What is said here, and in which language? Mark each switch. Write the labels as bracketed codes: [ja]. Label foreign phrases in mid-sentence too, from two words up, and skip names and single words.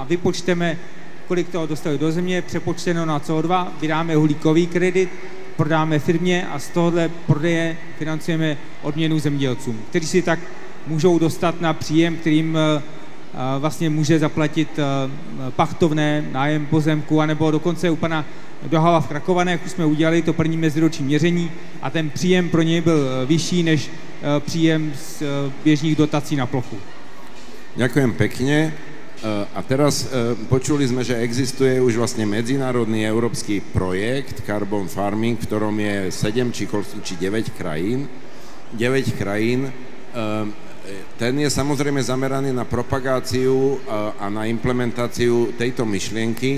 [cs] vypočteme, kolik toho dostali do země, přepočteno na CO2, vydáme uhlíkový kredit, prodáme firmě a z tohohle prodeje financujeme odměnu zemědělcům, kteří si tak můžou dostat na příjem, kterým vlastně může zaplatit pachtovné, nájem pozemku, anebo dokonce u pana Dohala v Krakovanech už jsme udělali to první meziroční měření a ten příjem pro něj byl vyšší než příjem z běžných dotací na plochu. [sk] Ďakujem pekne. A teraz počuli sme, že existuje už vlastne medzinárodný európsky projekt Carbon Farming, v ktorom je 7 či 9 krajín. 9 krajín. Ten je samozrejme zameraný na propagáciu a na implementáciu tejto myšlienky.